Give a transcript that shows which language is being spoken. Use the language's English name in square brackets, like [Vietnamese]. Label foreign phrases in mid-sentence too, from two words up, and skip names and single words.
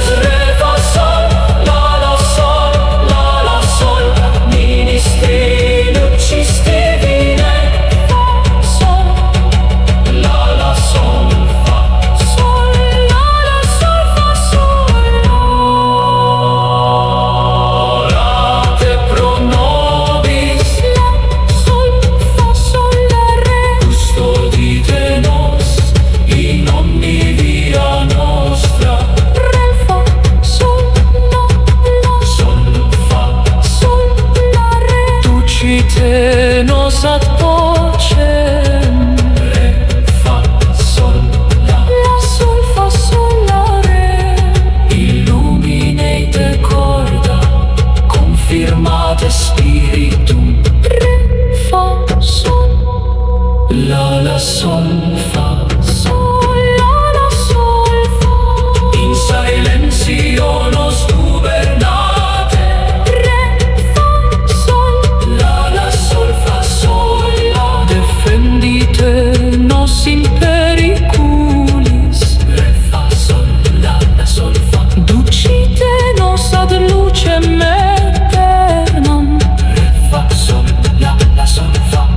[Italian] re, fa, sol, la, sol, la, sol, [Latin] ministri lucis divinae. [Italian] Fa, sol, la, sol, fa, Sol, la, sol, fa, sol, la. [Latin] orate pro nobis. [Italian] La, sol, fa, sol, la, re. [Latin] Custodite nos in omni via nostra. [Italian] Re, fa, sol, la, Sol, fa, sol, la, re. [Latin] ducite nos ad pacem. [Italian] Re, fa, sol, la. La, sol, fa, sol, la, re. [Latin] Illuminate corda, confirmate spiritum. [Italian] Re, fa, sol, La, sol, fa, sol, la, sol, fa. [Latin] in silenzio nos gubernate. [Italian] Re, fa, sol, La, sol, fa, sol, la. [Latin] defendite nos in periculis. [Italian] Re, fa, sol, la, sol, fa. [Latin] Ducite nos ad lucem aeternam. [Italian] Re, fa, sol, la, sol,